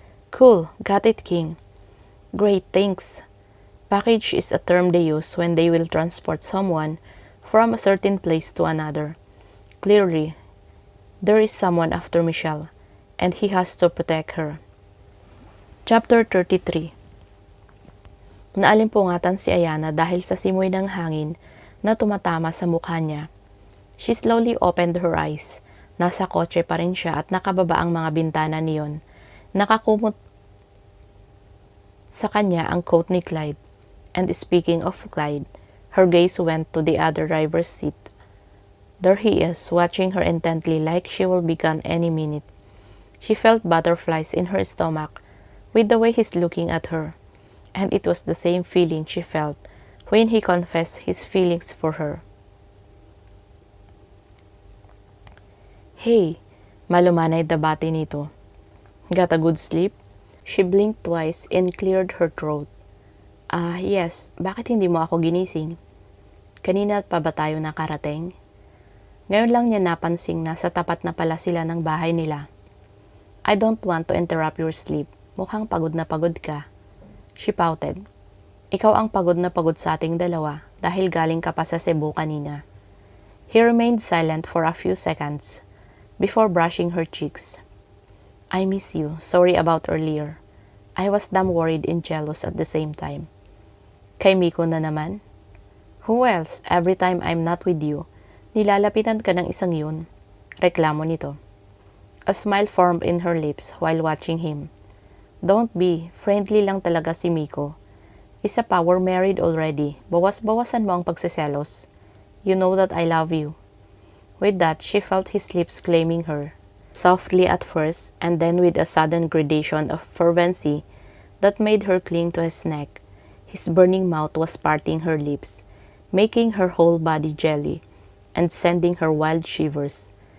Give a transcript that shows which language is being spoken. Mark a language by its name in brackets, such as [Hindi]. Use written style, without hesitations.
[English] Cool, got it, King. Great, thanks. Package is a term they use when they will transport someone from a certain place to another. Clearly, there is someone after Michelle, and he has to protect her. Chapter 33. [Filipino] Naalimpungatan si Ayana dahil sa simoy ng hangin na tumatama sa mukha niya. [English] She slowly opened her eyes. [Filipino] Nasa kotse pa rin siya at nakababa ang mga bintana niyon. Nakakumot sa kanya ang coat ni Clyde. [English] And speaking of Clyde, her gaze went to the other driver's seat. There he is, watching her intently like she will be gone any minute. She felt butterflies in her stomach with the way he's looking at her. And it was the same feeling she felt when he confessed his feelings for her. Hey, [Filipino] malumanay dabati nito. [English] Got a good sleep? She blinked twice and cleared her throat. Yes. [Filipino] Bakit hindi mo ako ginising? Kanina pa ba tayo nakarating? Ngayon lang niya napansing na sa tapat na pala sila ng bahay nila. [English] I don't want to interrupt your sleep. [Filipino] Mukhang pagod na pagod ka. [English] She pouted. [Filipino] Ikaw ang pagod na pagod sa ating dalawa dahil galing ka pa sa Cebu kanina. [English] He remained silent for a few seconds before brushing her cheeks. I miss you. Sorry about earlier. I was damn worried and jealous at the same time. [Filipino] Kay Miko na naman? [English] Who else? Every time I'm not with you, [Filipino] nilalapitan ka ng isang yun. Reklamo nito. [English] A smile formed in her lips while watching him. Don't be. [Filipino] Friendly lang talaga si Miko. Isa pa, [English] we're married already. [Filipino] Bawas-bawasan mo ang pagsiselos. [English] You know that I love you. With that, she felt his lips claiming her. Softly at first, and then with a sudden gradation of fervency that made her cling to his neck. His burning mouth was parting her lips, making her whole body jelly, and sending her wild shivers.